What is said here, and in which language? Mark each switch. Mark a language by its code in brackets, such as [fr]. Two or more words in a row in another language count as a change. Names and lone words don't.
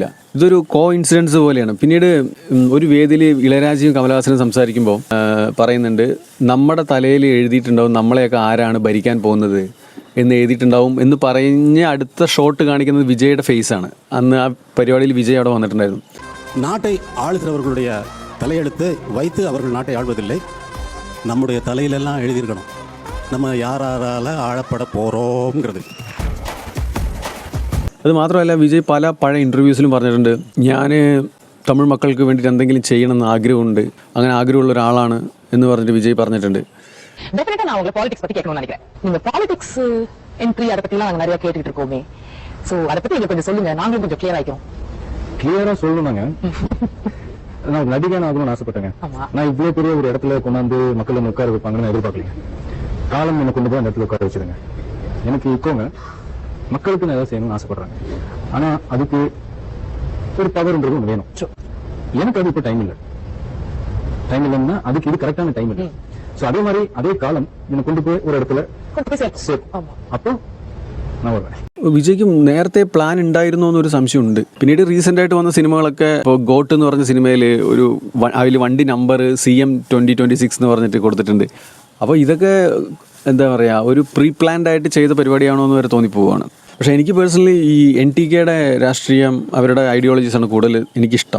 [ml] ഇതൊരു ഇൻസിഡൻസ് പോലെയാണ്. പിന്നീട് ഒരു വേദിയിൽ ഇളയരാജയും കമലഹാസനും സംസാരിക്കുമ്പോൾ പറയുന്നുണ്ട്, നമ്മുടെ തലയിൽ എഴുതിയിട്ടുണ്ടാവും നമ്മളെയൊക്കെ ആരാണ് ഭരിക്കാൻ പോകുന്നത് എന്ന് എഴുതിയിട്ടുണ്ടാവും എന്ന് പറഞ്ഞ് അടുത്ത ഷോട്ട് കാണിക്കുന്നത് വിജയുടെ ഫേസാണ്. അന്ന് ആ പരിപാടിയിൽ വിജയ് അവിടെ വന്നിട്ടുണ്ടായിരുന്നു. [ta] நாட்டை ஆளுகிறவர்களுடைய தலையெழுத்து வைத்து அவர்கள் நாட்டை ஆள்வதில்லை, நம்முடைய தலையிலெல்லாம் எழுதியிருக்கணும் நம்ம யாரால ஆளப்பட போகிறோங்கிறது. [ml] അത് മാത്രമല്ല വിജയ് പല പഴയ ഇൻ്റർവ്യൂസിലും പറഞ്ഞിട്ടുണ്ട്, ഞാൻ തമിഴ് മക്കൾക്ക് വേണ്ടിയിട്ട് എന്തെങ്കിലും ചെയ്യണമെന്ന് ആഗ്രഹമുണ്ട്, അങ്ങനെ ആഗ്രഹമുള്ള ഒരാളാണ് എന്ന് പറഞ്ഞിട്ട് വിജയ് പറഞ്ഞിട്ടുണ്ട്. [ta] டெஃபினட்டா நான் உங்களை பாலிடிக்ஸ் பத்தி கேட்கணும்னு நினைக்கிறேன். நீங்க [en] politics entry [ta] அதை பத்திலாம் நாங்க நிறைய கேட்டுட்டு இருக்கோமே. சோ அதை பத்தி நீங்க கொஞ்சம் சொல்லுங்க, நாங்களும் கொஞ்சம் கிளியர் ஆயிக்கிறோம். கிளியரா சொல்லணும்னாங்க, நான் நடிகன் ஆகணும்னு ஆசைப்பட்டேங்க. நான் இவ்வளவு பெரிய ஒரு இடத்துல கொண்டாந்து மக்கள் என்ன உட்கார வைப்பாங்கன்னு எதிர்பார்க்கலீங்க. காலம் என்ன கொண்டு போய் அந்த இடத்துல உட்கார வச்சிருங்க. எனக்கு இப்போங்க மக்களுக்கு நான் ஏதாவது செய்யணும்னு ஆசைப்படுறாங்க. ஆனா அதுக்கு ஒரு பவர்ன்றது ஒன்று வேணும். எனக்கு அது இப்போ டைம் இல்லைன்னா அதுக்கு இது [en] correct time [ta] இல்லை. சோ அதே மாதிரி அதே காலம் என்ன கொண்டு போய் ஒரு இடத்துல அப்போ நான் வருவேன். [ml] വിജയ്ക്ക് നേരത്തെ പ്ലാൻ ഉണ്ടായിരുന്നോ എന്നൊരു സംശയമുണ്ട്. പിന്നീട് റീസെൻ്റ് ആയിട്ട് വന്ന സിനിമകളൊക്കെ, ഇപ്പോൾ ഗോട്ട് എന്ന് പറഞ്ഞ സിനിമയിൽ അതിൽ വണ്ടി നമ്പർ CM 2026 എന്ന് പറഞ്ഞിട്ട് കൊടുത്തിട്ടുണ്ട്. അപ്പോൾ ഇതൊക്കെ എന്താ പറയുക, ഒരു [en] pre planned [ml] ആയിട്ട് ചെയ്ത പരിപാടിയാണോ എന്ന് വരെ തോന്നിപ്പോവുകയാണ്. പക്ഷേ എനിക്ക് പേഴ്സണലി ഈ NTKയുടെ രാഷ്ട്രീയം, അവരുടെ ഐഡിയോളജീസാണ് കൂടുതൽ എനിക്കിഷ്ടം.